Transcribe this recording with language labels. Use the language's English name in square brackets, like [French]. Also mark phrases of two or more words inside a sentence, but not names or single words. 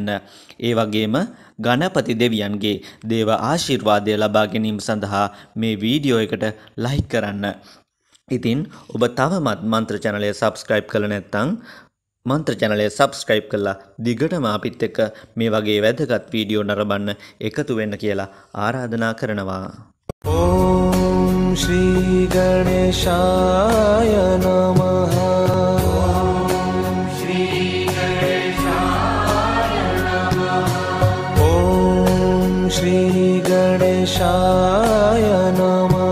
[Sinhala] ඒ වගේම ගණපති දෙවියන්ගේ දේව ආශිර්වාදය ලබා ගැනීම සඳහා මේ වීඩියෝ එකට ලයික් කරන්න. ඉතින් ඔබ තවමත් මන්ත්‍ර [English] channel subscribe [Sinhala] කරලා නැත්නම් මන්ත්‍ර [English] channel subscribe [Sinhala] කරලා දිගටම අපිත් එක්ක මේ වගේ වැදගත් වීඩියෝ නරඹන්න එකතු වෙන්න කියලා ආරාධනා කරනවා. [Sanskrit] ओम श्री गणेशाय नमः. ओम श्री गणेशाय नमः. ओम श्री गणेशाय नमः.